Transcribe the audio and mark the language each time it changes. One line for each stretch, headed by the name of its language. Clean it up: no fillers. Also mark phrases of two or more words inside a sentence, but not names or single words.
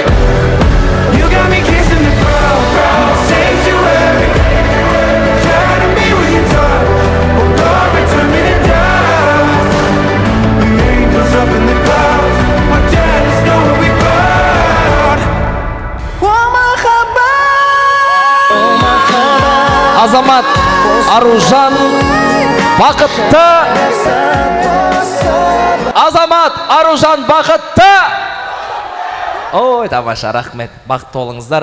English: You got me kissing the ground, sanctuary. Try to be with your touch, oh Lord, return me to dust. The angels up in the clouds are jealous, knowing we found.
Kazakh: Азамат Аружан бақытты. Азамат Аружан бақытты. Ой, тамаша, рахмет. Бақытты болыңыздар.